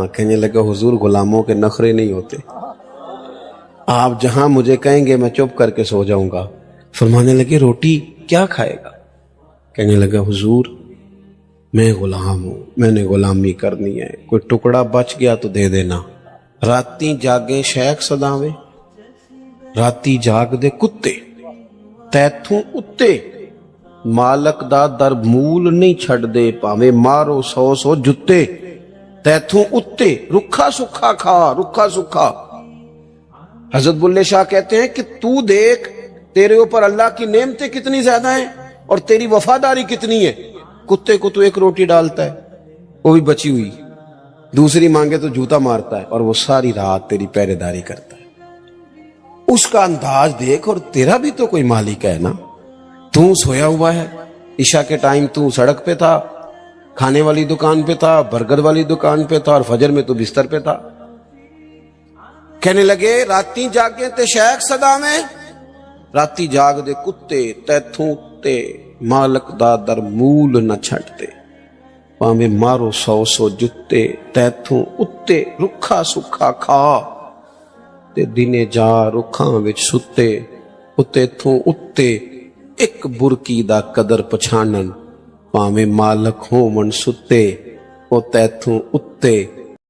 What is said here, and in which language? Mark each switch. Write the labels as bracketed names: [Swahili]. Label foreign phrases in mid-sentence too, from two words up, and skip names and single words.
[Urdu] کہنے لگا حضور غلاموں کے نخرے نہیں ہوتے، آپ جہاں مجھے کہیں گے میں چپ کر کے سو جاؤں گا۔ فرمانے لگے روٹی کیا کھائے گا؟ کہنے لگا حضور میں غلام ہوں، میں نے غلامی کرنی ہے، کوئی ٹکڑا بچ گیا تو دے دینا۔ [Punjabi] راتی جاگیں شیخ صداویں، راتی جاگ دے کتے، تیتھوں اتے مالک دا در مول نہیں چھڑ دے، پاویں مارو 100 جتے، تیتھوں اتے رکھا سکھا کھا، رکھا سکھا۔ [Urdu] حضرت بلے شاہ کہتے ہیں کہ تو دیکھ تیرے اوپر اللہ کی نعمتیں کتنی زیادہ ہیں اور تیری وفاداری کتنی ہے۔ کتے کو تو ایک روٹی ڈالتا ہے وہ بھی بچی ہوئی، دوسری مانگے تو جوتا مارتا ہے، اور وہ ساری رات تیری پہرے داری کرتا ہے۔ اس کا انداز دیکھ، اور تیرا بھی تو کوئی مالک ہے نا، تو سویا ہوا ہے، عشا کے ٹائم تو سڑک پہ تھا، کھانے والی دکان پہ تھا، برگر والی دکان پہ تھا، اور فجر میں تو بستر پہ تھا. کہنے لگے [Punjabi] راتی جاگے تے شیخ صدا میں، راتی جاگ دے کتے تیتھوں اتے، مالک دا در مول نہ چھٹتے، بھاویں مارو 100 جتے، تیتھوں اتے رکھا سکھا کھا، تے دنے جا رکھاں وچ ستے، اتے تھوں اتے ایک برکی دا قدر پچھانن، بھاویں مالک ہوون ستے، او تیتھوں اتے